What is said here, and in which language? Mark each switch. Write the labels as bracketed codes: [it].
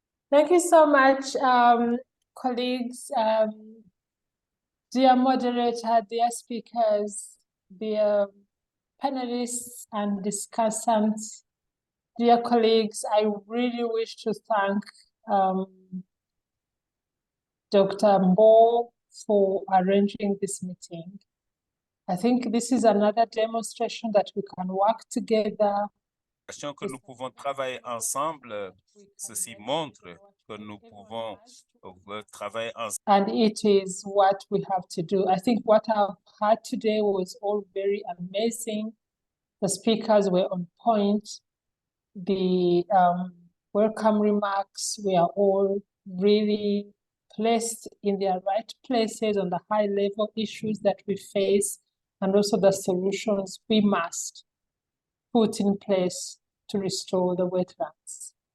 [en] Thank you so much, colleagues, dear moderator, dear speakers, dear panelists and discussants, dear colleagues. I really wish to thank Dr. Mbo for arranging this meeting. I think this is another demonstration that we can work together. [fr] Que nous pouvons travailler ensemble, ceci montre que nous pouvons travailler ensemble. [en] And it is what we have to do. I think what I've heard today was all very amazing. The speakers were on point. The welcome remarks were all really placed in their right places on the high level issues that we face, and also the solutions we must put in place to restore the wetlands.